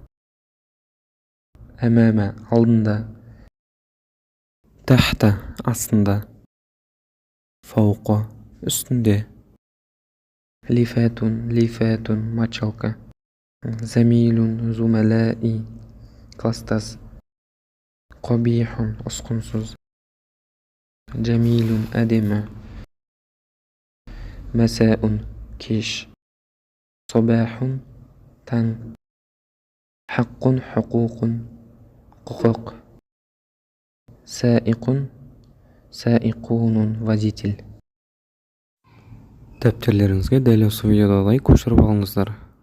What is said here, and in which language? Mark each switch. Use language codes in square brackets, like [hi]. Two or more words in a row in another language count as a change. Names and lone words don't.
[ar] أمام алдында تحت астында فوق үстінде لفات мочалка زميل زملائي класстас قبيح ұсқынсыз جميل әдемі مساء кеш صباح таң حق حقوق құқық سائقون водитель. [kk] Дәптерлеріңізге дәл осы видеодағыдай көшіріп алыңыздар.